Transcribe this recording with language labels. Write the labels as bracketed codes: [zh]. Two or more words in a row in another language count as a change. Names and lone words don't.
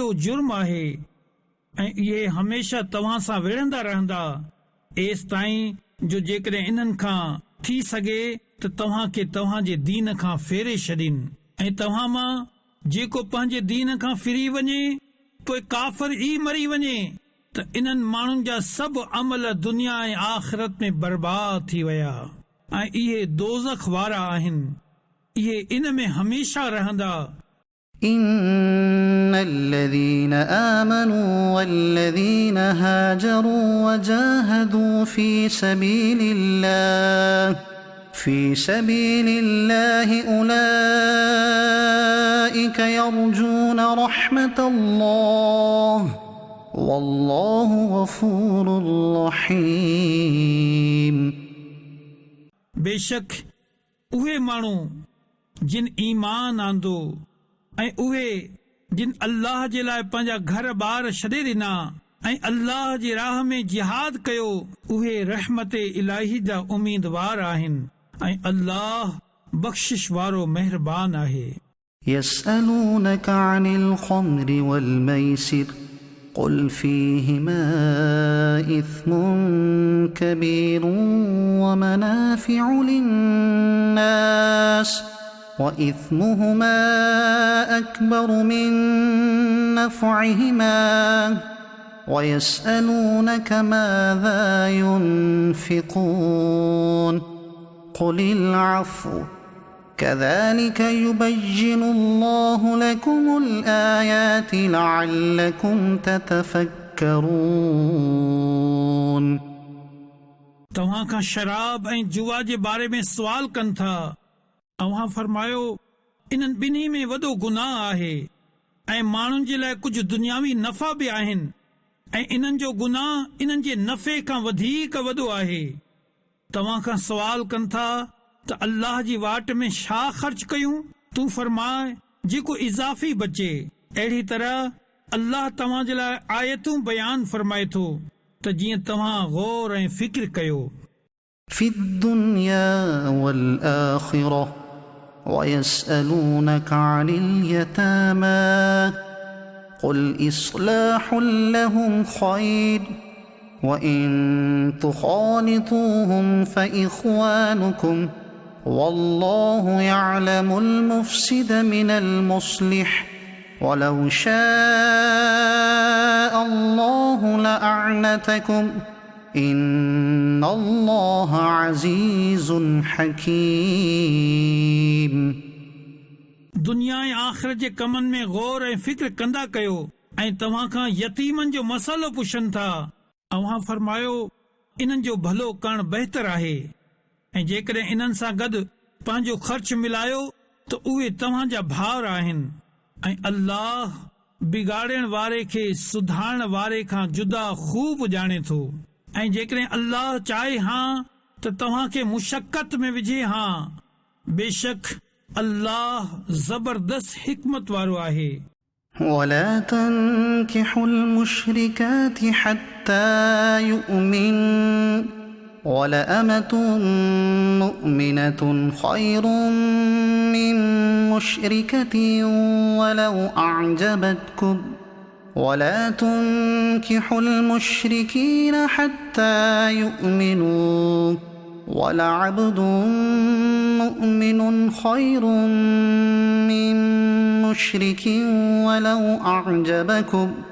[sd] जुर्म आहे ऐं इहे हमेशा तव्हां सां विढ़ंदा रहंदा एसि ताईं जो जेकॾहिं इन्हनि खां थी सघे त तव्हां खे तव्हां जे दीन खां फेरे छॾीनि ऐं तव्हां मां जेको पंहिंजे दीन खां फिरी वञे पोइ काफ़िर ई मरी वञे त इन्हनि माण्हुनि जा सभु अमल दुनिया ऐं आख़िरत में बर्बाद थी विया ऐं इहे दोज़ख वारा आहिनि, इहे इन में हमेशा रहंदा। [ar] إن الذين آمنوا والذين هاجروا وجاهدوا في سبيل الله أولئك يرجون رحمة الله والله غفور رحيم। [sd] बेशक उहे माण्हू जिन ईमान आंदो ऐं उहे जिन अल्लाह जे लाइ पंहिंजा घर ॿार छॾे ॾिना ऐं अल्लाह जी राह में जिहाद कयो उहे रहमत इलाही जा उम्मीदवार आहिनि ऐं अल्लाह बख़्शिश वारो महिरबान आहे। [ar] يسألونك عن الخمر والميسر قل فيهما إثم كبير ومنافع للناس وإثمهما أكبر من نفعهما ويسألونك ماذا ينفقون قل العفو كذلك يبين الله لكم الآيات لعلكم تتفكرون [sd] तव्हां खां शराब ऐं जुआ जे बारे में सवाल कनि था। अव्हां फरमायो इन्हनि ॿिन्ही में वॾो गुनाह आहे ऐं माण्हुनि जे लाइ कुझु दुनियावी नफ़ा बि आहिनि ऐं इन्हनि जो गुनाह इन्हनि जे नफ़े खां वधीक वॾो आहे। तव्हां खां सवाल कनि था त अल्लाह जी वाट में छा ख़र्च कयूं? तूं फरमाए जेको इज़ाफ़ी बचे। अहिड़ी तरह अल्लाह तव्हां जे लाइ आयतूं बयान फरमाए थो त जीअं तव्हां गौर ऐं फ़िक्र कयो। [ar] في الدنيا والآخرة ويسألونك عن اليتامى قل إصلاح لهم خير وإن تخالطوهم فإخوانكم والله يعلم المفسد من المصلح ولو شاء الله لأعنتكم إن الله عزيز حكيم। [sd] दुनिया ऐं आख़िरत जे कमनि में गौर ऐं फ़िक्र कंदा कयो ऐं तव्हां खां यतीमनि जो मसइलो पुछनि था। अव्हां फरमायो इन्हनि जो भलो करणु बहितर आहे ऐं जेकॾहिं इन्हनि सां गॾु पंहिंजो ख़र्च मिलायो त उहे तव्हां जा भाउर आहिनि ऐं अल्लाह बिगाड़ण वारे खे सुधारण वारे खां जुदा ख़ूब ॼाणे थो। ऐं जेकॾहिं अल्लाह चाहे हां त तव्हां खे मुशक़त में विझे हां, बेशक अल्लाह ज़बरदस्त हिकमत वारो आहे। [ar] ولا تنكحوا المشركات حتى يؤمن ولأمة مؤمنة خير من مشركة ولو أعجبتكم ولا تنكحوا المشركين حتى يؤمنوا ولعبد مؤمن خير من مشرك ولو أعجبكم